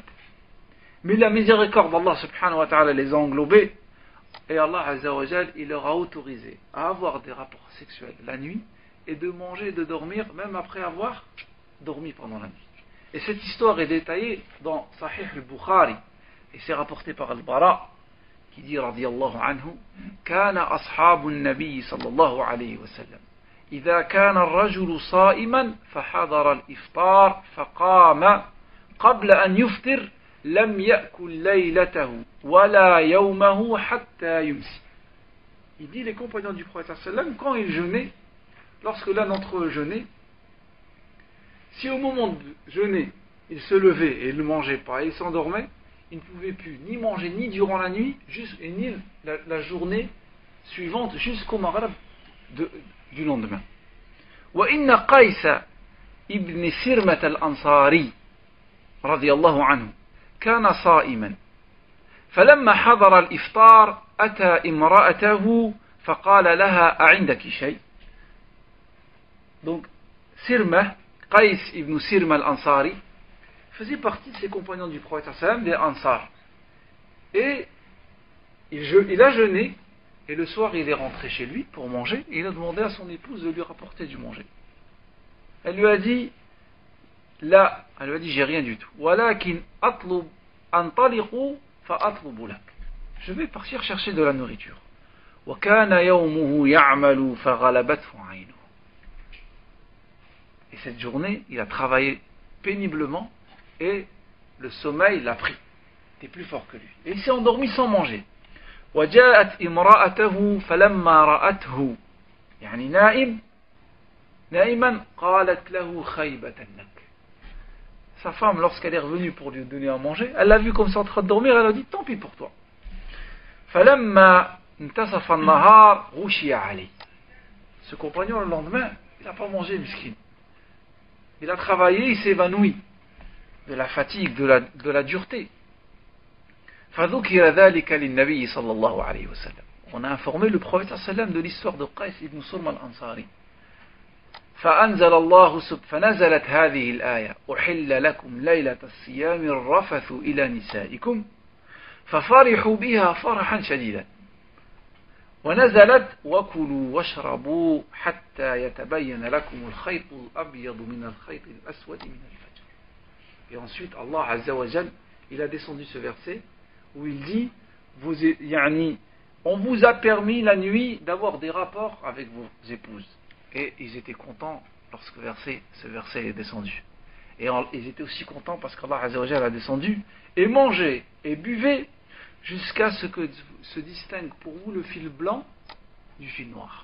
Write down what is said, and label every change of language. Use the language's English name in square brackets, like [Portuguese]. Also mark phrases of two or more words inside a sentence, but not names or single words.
[French] Mais la miséricorde d'Allah [Arabic] سبحانه وتعالى [French] les a englobés et Allah [Arabic] عز وجل, [French] il leur a autorisé à avoir des rapports sexuels la nuit et de manger et de dormir même après avoir dormi pendant la nuit. Et cette histoire est détaillée dans Sahih al-Bukhari et c'est rapporté par Al-Bara qui dit [Arabic] رضي الله عنه كان أصحاب النبي صلى الله عليه وسلم إذا كان الرجل صائما فحضر الإفطار فقام قبل أن يفطر لم يأكل ليلته ولا يومه حتى يمسي. [French] Il dit les compagnons du prophète sallam quand ils jeûnaient, lorsque l'un d'entre eux jeûnait, si au moment de jeûner il se levait et il ne mangeait pas et il s'endormait, il ne pouvait plus ni manger ni durant la nuit et ni la journée suivante jusqu'au maghrib du lendemain. [Arabic] وإن قيس بن صرمة الأنصاري رضي الله عنه كان صائما فلما حضر الإفطار أتى امرأته فقال لها أعندك شيء. [French] Donc Sirmah, Qays ibn Sirma al-Ansari faisait partie de ses compagnons du prophète sallam, des Ansar, et il a jeûné et le soir il est rentré chez lui pour manger et il a demandé à son épouse de lui rapporter du manger. Elle lui a dit là, elle lui a dit j'ai rien du tout. [Arabic] ولكن أطلب أنطلق فأطلب لك. [French] Je vais partir chercher de la nourriture. [Arabic] وكان يومه يعمل فغلبته عينه. [French] Et cette journée, il a travaillé péniblement et le sommeil l'a pris. Il était plus fort que lui. Et il s'est endormi sans manger. [Arabic] وجاءت امرأته فلما رأته يعني نائما قالت له خيبة لك. [French] Sa femme, lorsqu'elle est revenue pour lui donner à manger, elle l'a vu comme ça en train de dormir, elle a dit tant pis pour toi. [Arabic] فَلَمَّا انْتَصَفَ النَّهَارِ غُشِيَ عَلَيْهِ. [French] Ce compagnon, le lendemain, il n'a pas mangé, miskin. Il a travaillé, il s'est évanoui de la fatigue, de la dureté. [Arabic] فذكر ذلك للنبي صلى الله عليه وسلم. [French] On a informé le prophète [Arabic] صلى الله عليه وسلم [French] de l'histoire de Qais ibn Surma al-Ansari. [Arabic] فنزلت هذه الآية أحل لكم ليلة الصيام الرفث إلى نسائكم ففرحوا بها فرحا شديدا ونزلت وكلوا واشربوا حتى يتبين لكم الخيط الأبيض من الخيط الأسود من الفجر. [French] Et ensuite Allah [Arabic] عز وجل, [French] il a descendu ce verset où il dit on vous a permis la nuit d'avoir des rapports avec vos épouses. Et ils étaient contents lorsque ce verset est descendu. Et ils étaient aussi contents parce qu'Allah [Arabic] عز وجل [French] a descendu et mangez et buvez jusqu'à ce que se distingue pour vous le fil blanc du fil noir.